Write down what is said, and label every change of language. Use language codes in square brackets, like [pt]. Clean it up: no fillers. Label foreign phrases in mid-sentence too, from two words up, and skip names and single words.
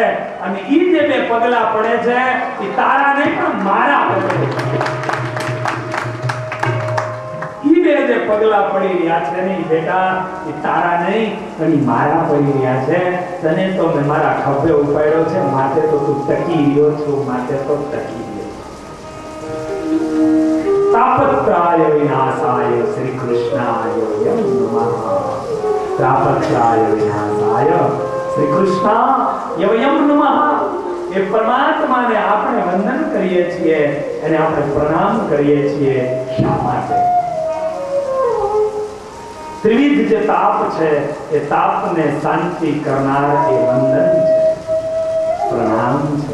[gu] અને ઈ જે 2 પગલા પડે છે એ તારા નહીં પણ મારા પડે. ઈ 2 જે પગલા પડી રહ્યા છે ને બેટા, એ તારા નહીં પણ ઈ મારા પડી રહ્યા છે. તને તો મેં મારા ખભે ઉપાડ્યો છે, માટે તો તું ટકી રહ્યો છું, માટે તો ટકી. [sa] तापत्राय विनाशाय श्री कृष्णाय वयं नमः. तापत्राय विनाशाय श्री कृष्णाय वयं नमः. [gu] એ પરમાત્માને આપણે વંદન કરીએ છીએ, એને આપણે પ્રણામ કરીએ છીએ. શા માટે? ત્રિવિધ જે તાપ છે એ તાપને શાંતિ કરનાર એ વંદન છે, પ્રણામ છે.